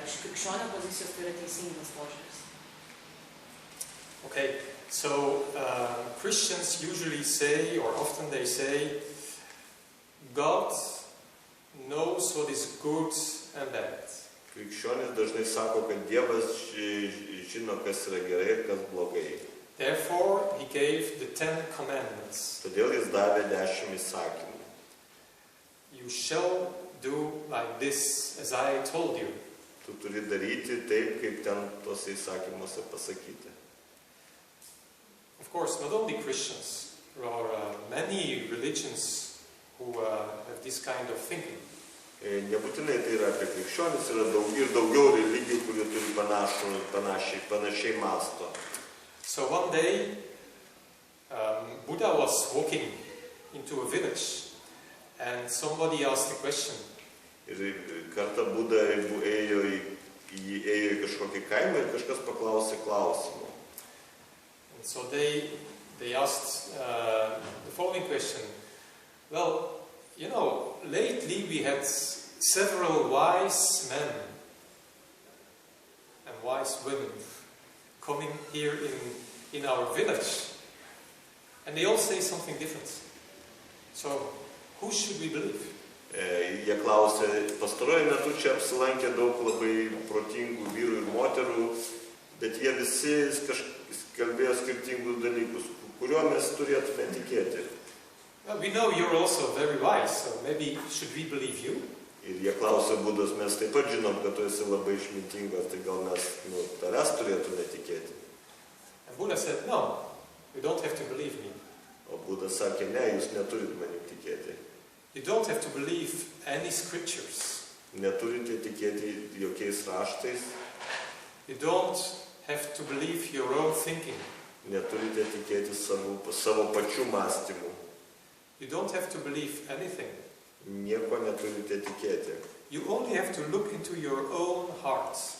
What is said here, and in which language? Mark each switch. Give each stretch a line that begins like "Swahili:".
Lithuanian: Ar iš krikščionio pozicijos tai yra teisingas požiūris?
English: Okay, so Christians usually say, or often they say, God knows what is good and bad.
Lithuanian: Krikščionis dažnai sako, kad Dievas žino, kas yra gerai ir kas blogai.
English: Therefore, he gave the 10 commandments.
Lithuanian: Todėl jis davė 10 įsakymų.
English: You shall do like this, as I told you.
Lithuanian: Tu turi daryti taip, kaip ten tose įsakymuose pasakyti.
English: Of course, not only Christians. There are many religions who have this kind of thinking.
Lithuanian: Nebūtinai tai yra apie krikščionis, yra daugiau religijų, kurie turi panašiai mąsto.
English: So one day, Buddha was walking into a village, and somebody asked a question.
Lithuanian: Ir kartą Buda ėjo į kažkokį kaimą ir kažkas paklausė klausimą.
English: And so they asked the following question. Well, you know, lately we had several wise men and wise women. coming here in our village, and they all say something different. So, who should we believe?
Lithuanian: Jie klausė, pastaruoju metu čia apsilankė daug labai protingų vyrų ir moterų, bet jie visi kalbėjo skirtingus dalykus, kuriuo mes turėtume tikėti.
English: Well, we know you're also very wise, so maybe should we believe you?
Lithuanian: Ir jie klausė būdas, mes taip pat žinom, kad tu esi labai išmintingas, tai gal mes tavęs turėtume tikėti.
English: And Buddha said, no, you don't have to believe me.
Lithuanian: O Budas sakė, ne, jūs neturit manim tikėti.
English: You don't have to believe any scriptures.
Lithuanian: Neturite tikėti jokiais raštais,
English: You don't have to believe your own thinking.
Lithuanian: neturite tikėti savo pačių mąstymų.
English: You don't have to believe anything.
Lithuanian: Nieko neturite tikėti.
English: You only have to look into your own heart.